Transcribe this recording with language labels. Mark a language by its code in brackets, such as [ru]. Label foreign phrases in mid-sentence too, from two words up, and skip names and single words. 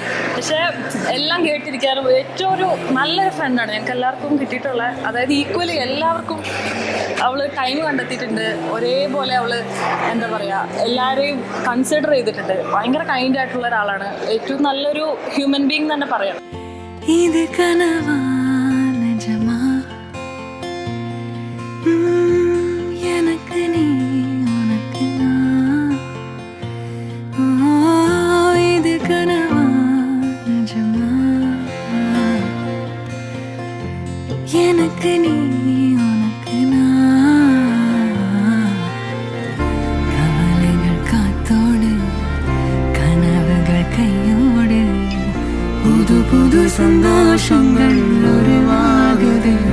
[ml] പക്ഷേ എല്ലാം കേട്ടിരിക്കാറും ഏറ്റവും ഒരു നല്ലൊരു ഫ്രണ്ടാണ് ഞങ്ങൾക്ക് എല്ലാവർക്കും കിട്ടിയിട്ടുള്ള. അതായത് ഈക്വലി എല്ലാവർക്കും അവൾ ടൈം കണ്ടെത്തിയിട്ടുണ്ട്. ഒരേപോലെ അവൾ എന്താ പറയുക, എല്ലാവരെയും കൺസിഡർ ചെയ്തിട്ടുണ്ട്. ഭയങ്കര കൈൻഡ് ആയിട്ടുള്ള ഒരാളാണ്. ഏറ്റവും നല്ലൊരു [en] human being [ml] തന്നെ പറയാം. [ta] இது கனவா நிஜமா எனக்கு நீ உனக்கு நான் இது கனவா நிஜமா எனக்கு நீ உனக்கு நான் கவலைகள் காத்தோடு கனவுகள் கையோடு புது புது சந்தோஷங்கள் உருவாகுது.